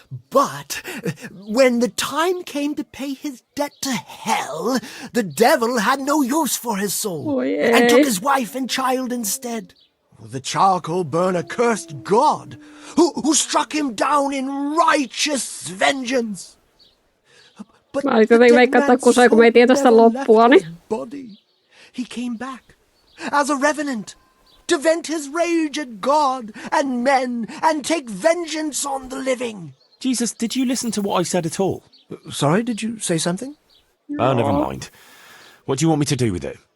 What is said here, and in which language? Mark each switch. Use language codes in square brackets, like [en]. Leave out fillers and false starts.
[en] But when the time came to pay his debt to hell, the devil had no use for his soul, and took his wife and child instead. The charcoal burner cursed God, who struck him down in righteous vengeance. But [fi] Mä olin jotenkin veikkaa, että kun me ei tiedä sitä loppua, niin... [en] body. He came back as a revenant to vent his rage at God and men and take vengeance on the living. Jesus, did you listen to what I said at all? Sorry, did you say something? Oh, never mind. What do you want me to do with it?